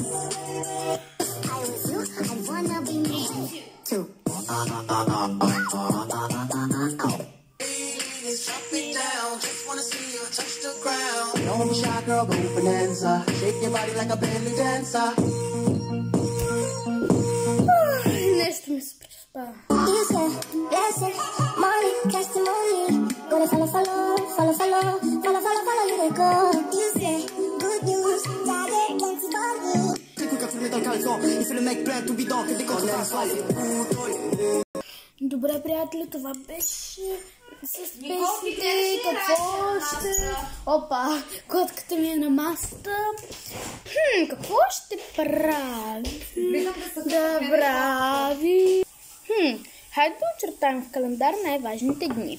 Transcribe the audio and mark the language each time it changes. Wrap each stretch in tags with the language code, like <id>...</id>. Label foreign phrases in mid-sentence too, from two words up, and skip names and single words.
<en>I was you, I wanna be me too. Drop it down, just wanna see you touch the ground. Don't be shy, girl, go bonanza. Shake your body like a belly dancer.</en> <bg>Нещо ми се приспава.</bg> <en>You say, blessing, money, testimony. Gonna follow, you they go. You say, good news, daddy, let's body.</en> <fr>T'es cool quand tu le mets dans le caleçon. Il fait le mec plein tout bidon, que des contre-façons.</fr> <bg>Добре, приятели, това беше с песните. Какво ще... Опа, котката ми е на масата. Какво ще прави? Да прави. Хайде да очертаем в календар най-важните дни.</bg>